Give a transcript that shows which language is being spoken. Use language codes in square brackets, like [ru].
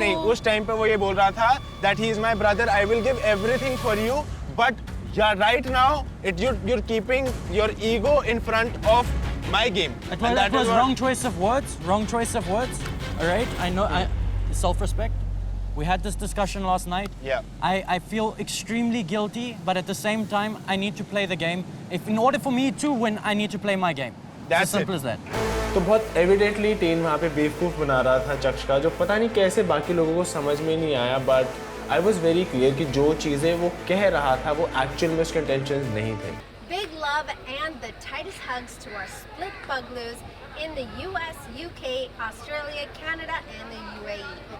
[hi] नहीं, उस टाइम पे वो ये बोल रहा था [en] that he is my brother, I will give everything for you, but yeah, right now you're keeping your ego in front of my game. That was wrong choice of words. Wrong choice of words. All right, I know. Self-respect. We had this discussion last night. Yeah. I feel extremely guilty, but at the same time, I need to play the game. If in order for me to win, I need to play my game. That's as simple as that. [hi] तो बहुत evidently ten वहाँ पे बेवकूफ़ बना रहा था चक्ष का, जो पता नहीं कैसे बाकी लोगों को समझ में नहीं आया, [en] but I was very clear [hi] कि जो चीज़ें वो कह रहा था वो एक्चुअल में उसके इंटेंशंस नहीं थे। [en] Big love and the tightest hugs to our split bugloos in the US, UK, Australia, Canada, and the UAE.